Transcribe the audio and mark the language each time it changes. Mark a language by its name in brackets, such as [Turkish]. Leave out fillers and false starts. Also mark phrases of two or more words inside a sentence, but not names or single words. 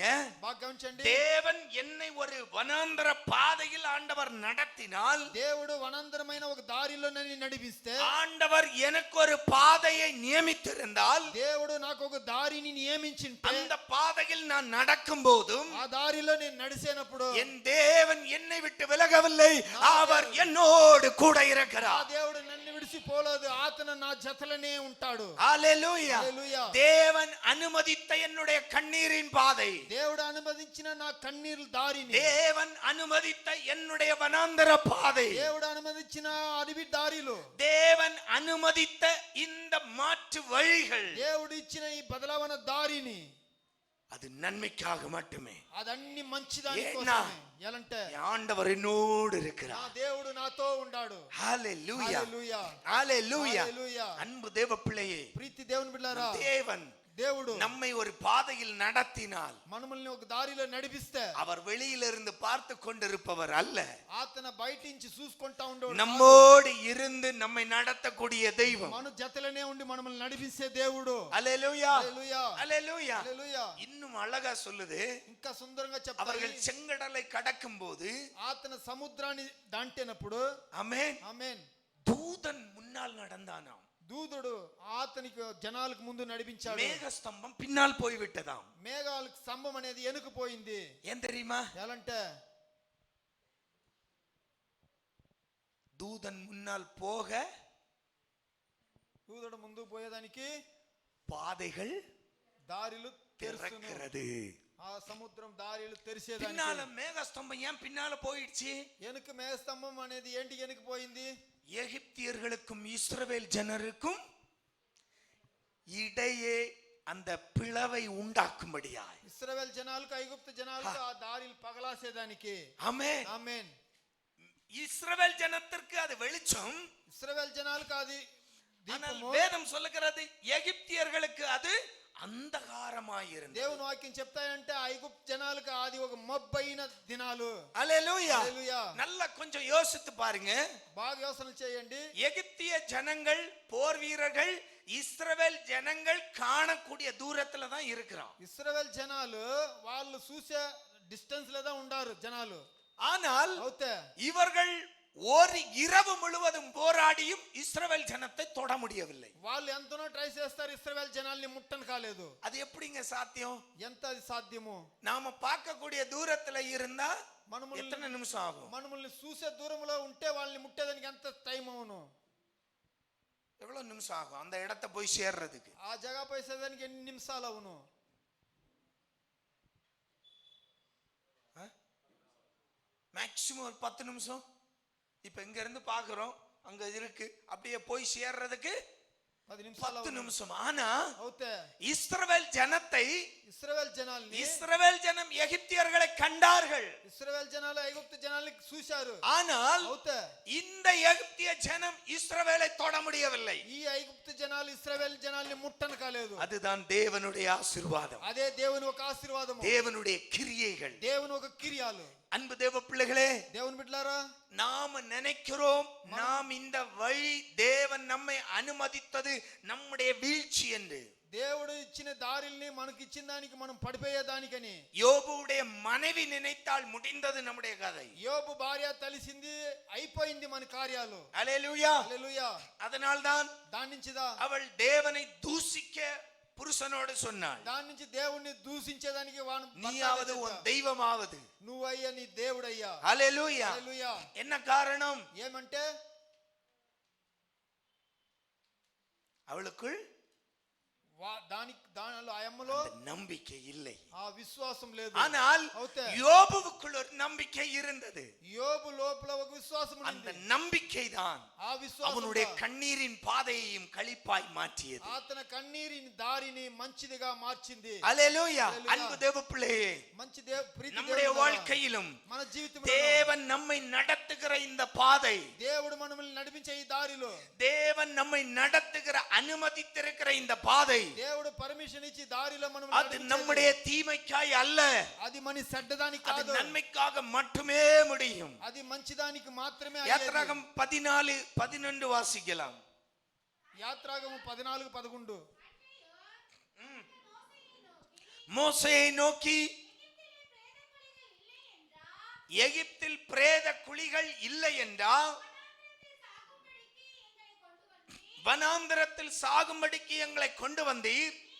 [Telugu] బాగా గమనించండి. [Tamil] தேவன் என்னை ஒரு வனாந்தர பாதையில் ஆண்டவர் நடத்தினால், [Telugu] దేవుడు వనాంతరమైన ఒక దారిలో నన్ను నడిపిస్తే, [Tamil] ஆண்டவர் எனக்கு ஒரு பாதையை நியமித்திருந்தால், [Telugu] దేవుడు నాకు ఒక దారిని నియమించింటే, [Tamil] அந்த பாதையில் நான் நடக்கும் போதும் [Telugu] ఆ దారిలో నేను నడిచేనప్పుడు [Tamil] என் தேவன் என்னை விட்டு விலகவில்லை, அவர் என்னோடு கூட [Telugu] ఆ [Tamil] இருக்கிறார். [Telugu] దేవుడు నన్ను విడిచిపోలేదు, అతను నా జతలనే ఉంటాడు. [Tamil] ஹalleluya. [Telugu] హల్లెలూయా. [Tamil] தேவன் அனுமதித்த என்னுடைய கண்ணீரின் பாதை, [Telugu] దేవుడు అనుమతించిన నా కన్నీరు దారిని, [Tamil] தேவன் அனுமதித்த என்னுடைய வனாந்தர பாதை, [Telugu] దేవుడు అనుమతించిన అడవి దారిలో, [Tamil] தேவன் அனுமதித்த இந்த மாற்று வழிகள், [Telugu] దేవుడు ఇచ్చిన ఈ బదలావన దారిని, [Tamil] அது நன்மைக்காக மட்டுமே. [Telugu] అదన్ని మంచిదాని ఏనా? కోసమే. ఎలంటే [Tamil] என் ఆండவர் என்னோடு [Telugu] నా [Tamil] இருக்கிறார். [Telugu] దేవుడు నాతో ఉన్నాడు. [Tamil] ஹalleluya. [Telugu] హల్లెలూయా. [Tamil] ஹalleluya. [Telugu] హల్లెలూయా. [Tamil] அன்பு தேவ பிள்ளையே, [Telugu] ప్రీతి దేవుని బిడ్డలారా, [Tamil] தேவன் [Telugu] దేవుడు [Tamil] நம்மை ஒரு பாதையில் நடத்தினால், [Telugu] మనల్ని ఒక దారిలో నడిపిస్తే, [Tamil] அவர் வெளியிலிருந்து பார்த்து கொண்டிருப்பவர் அல்ல, [Telugu] అతను బయట నుంచి చూసుకుంటా ఉండేవాడు. [Tamil] நம்மோடு இருந்து நம்மை நடத்தக்கூடிய தெய்வம். [Telugu] మన జతలనే ఉండి మనల్ని నడిపిస్తే దేవుడు. [Tamil] அல்லேலூயா. [Telugu] హల్లెలూయా. [Tamil] அல்லேலూயா. [Telugu] హల్లెలూయా. [Tamil] இன்னும் அழகா சொல்லுது, [Telugu] ఇంకా సుందరంగా చెప్తారు. [Tamil] அவர்கள் செங்கடலை கடக்கும் போது, [Telugu] అతను సముద్రాన్ని దాటినప్పుడు, [Tamil] ஆமென், [Telugu] ఆమేన్, [Tamil] தூதன் முன்னால் நடந்தானாம், [Telugu] దూదుడు అతనికి జనాలకు ముందు నడిపించాడు. [Tamil] மேகஸ்தம்பம் பின்னால் போய் விட்டதாம். [Telugu] మేఘాలకు స్తంభం అనేది వెనుక పోయింది. [Tamil] ஏன் தெரியுமா? [Telugu] ఎలాంటే [Tamil] தூதன் முன்னால் போக [Telugu] దూదుడు ముందు పోయేదానికి [Tamil] பாதைகள் [Telugu] దారిలు తెరుచును. [Tamil] திறக்கிறது. [Telugu] ఆ సముద్రం దారిలు తెరిచేదానికి. [Tamil] பின்னால மேகஸ்தம்பம் ஏன் பின்னால போயிடுச்சு? [Telugu] వెనుక మేఘస్తంభం అనేది ఏంటి వెనుక పోయింది? [Tamil] எகிப்தியர்களுக்கும் இஸ்ரவேல் ஜனருக்கும் இடையே அந்த பிளவை உண்டாக்கும்படியாய். [Telugu] ఇశ్రాయేల్ జనాలకు ఐగుప్తు జనాలకు ఆ దారిలు పగలాసేదానికి. [Tamil] ஆமென். [Telugu] ఆమేన్. [Tamil] இஸ்ரவேல் ஜனத்திற்கு அது வெளிச்சம், [Telugu] ఇశ్రాయేల్ జనాలకు అది [Tamil] ஆனால் [Telugu] దీపము. [Tamil] வேதம் சொல்லுகிறது எகிப்தியர்களுக்கு அது அந்தகாரமாயிருந்தது. [Telugu] దేవుని వాక్యం చెప్తాయంటే ఐగుప్తు జనాలకు అది ఒక మబ్బైన దినాలు. [Tamil] அல்லேலூயா. [Telugu] హల్లెలూయా. [Tamil] நல்லா கொஞ்சம் யோசித்து பாருங்க. [Telugu] బాగా యోచన చేయండి. [Tamil] எகிப்திய ஜனங்கள், போர் வீரர்கள், இஸ்ரவேல் ஜனங்கள் காணக்கூடிய தூரத்துல தான் இருக்கிறான். [Telugu] ఇశ్రాయేల్ జనాలు వాళ్ళు చూసే డిస్టెన్స్ లేదా ఉండారు జనాలు. [Tamil] ஆனால் [Telugu] అవుతే [Tamil] இவர்கள் ஒரு இரவு முழுவதும் போராடியும் இஸ்ரவேல் ஜனத்தை தொட முடியவில்லை. [Telugu] వాళ్ళు ఎంతనో ట్రై చేస్తారు, ఇశ్రాయేల్ జనాల్ని ముట్టను కాలేదు. [Tamil] அது எப்படிங்க சாத்தியம்? [Telugu] ఎంత అది సాధ్యము? [Tamil] நாம பார்க்கக்கூடிய தூரத்துல இருந்தா [Telugu] మనముల్ని [Tamil] எத்தனை நிமிஷம் ஆகும்? [Telugu] మనముల్ని చూసే దూరంలో ఉంటే వాళ్ళని ముట్టేదానికి ఎంత టైం అవును? [Tamil] எவ்வளவு நிமிஷம் ஆகும் அந்த இடத்தை போய் சேர்றதுக்கு? [Telugu] ఆ జగ పోసేదానికి ఎన్ని నిమిషాలు అవును? [Tamil] மேக்சிமம் ஒரு 10 நிமிஷம். இப்ப இங்க இருந்து பாக்குறோம், அங்க இருக்கு, அப்படியே போய் சேர்றதுக்கு [Telugu] 10 నిమిషాలు [Tamil] 10 நிமிஷம். ஆனா [Telugu] అవుతే [Tamil] இஸ்ரவேல் ஜனத்தை, [Telugu] ఇశ్రాయేల్ జనాల్ని, [Tamil] இஸ்ரவேல் ஜனம் எகிப்தியர்களை கண்டார்கள். [Telugu] ఇశ్రాయేల్ జనాలు ఐగుప్తు జనాల్ని చూశారు. [Tamil] ஆனால் [Telugu] అవుతే [Tamil] இந்த எகிப்திய ஜனம் இஸ்ரவேலை தொட முடியவில்லை. [Telugu] ఈ ఐగుప్తు జనాలు ఇశ్రాయేల్ జనాల్ని ముట్టను కాలేదు. [Tamil] அதுதான் தேவனுடைய ஆசீர்வாதம், [Telugu] అదే దేవుని ఒక ఆశీర్వాదము, [Tamil] தேவனுடைய கிரியைகள். [Telugu] దేవుని ఒక క్రియలు. [Tamil] அன்பு தேவ பிள்ளைகளே, [Telugu] దేవుని బిడ్డలారా, [Tamil] நாம நினைக்கிறோம் நாம் இந்த வழி தேவன் நம்மை அனுமதித்தது நம்முடைய வீழ்ச்சி என்று. [Telugu] దేవుడు ఇచ్చిన దారిల్ని మనకి ఇచ్చిన దానికి మనం పడిపోయేదానికని. [Tamil] யோபுடைய மனைவி நினைத்தால் முடிந்தது நம்முடைய கதை. [Telugu] యోబు భార్య తలిసింది, అయిపోయింది మన కార్యాలు. [Tamil] அல்லேலூயா. [Telugu] హల్లెలూయా. [Tamil] அதனால்தான் [Telugu] దాని నుంచిదా [Tamil] அவள் தேவனை தூசிக்க புருஷனோடு சொன்னாள், [Telugu] దాని నుంచి దేవుణ్ణి దూషించేదానికి వాడు [Tamil] நீயாவது உன் தெய்வமாவது. [Telugu] నువ్వయ్యా నీ దేవుడయ్యా. [Tamil] அல்லேலூயா. [Telugu] హల్లెలూయా. [Tamil] என்ன காரணம்? [Telugu] ఏమంటే [Tamil] அவளுக்குள் [Telugu] దానిలో ఆ అమ్మలో [Tamil] நம்பிக்கை இல்லை, [Telugu] ఆ విశ్వాసం లేదు. [Tamil] ஆனால் [Telugu] అవుతే [Tamil] யோபுவுக்குள் ஒரு நம்பிக்கை இருந்தது. [Telugu] యోబు లోపల ఒక విశ్వాసం [Tamil] அந்த நம்பிக்கை தான் [Telugu] ఆ విశ్వాసం [Tamil] அவனுடைய கண்ணீரின் பாதையையும் களிப்பாய் மாற்றியது. [Telugu] అతని కన్నీరిని దారిని మంచిదిగా మార్చింది. [Tamil] அல்லேலூயா. அன்பு தேவப்பிள்ளையே, [Telugu] మంచి ప్రీతి [Tamil] நம்முடைய வாழ்க்கையிலும் [Telugu] మన జీవితంలో [Tamil] தேவன் நம்மை நடத்துகிற இந்த பாதை, [Telugu] దేవుడు మనల్ని నడిపించే ఈ దారిలో, [Tamil] தேவன் நம்மை நடத்துகிற அனுமதித்திருக்கிற இந்த பாதை, [Telugu] దేవుడు పర్మిషన్ ఇచ్చి దారిలో మనం [Tamil] அது நம்முடைய தீமைக்காய் அல்ல, [Telugu] అది మన చెడ్డదానికి [Tamil] அது [Telugu] కాదు, [Tamil] நன்மைக்காக மட்டுமே முடியும். [Telugu] అది మంచిదానికి మాత్రమే. [Tamil] யாத்ராகம் 14:11 வாசிக்கலாம். [Telugu] యాత్రాగము 14:11. [Tamil] மோசேயை நோக்கி, எகிப்தில் பிரேத குழிகள் இல்லை என்றால் வனாந்தரத்தில் சாகும்படிக்கு எங்களை கொண்டு வந்தீர்.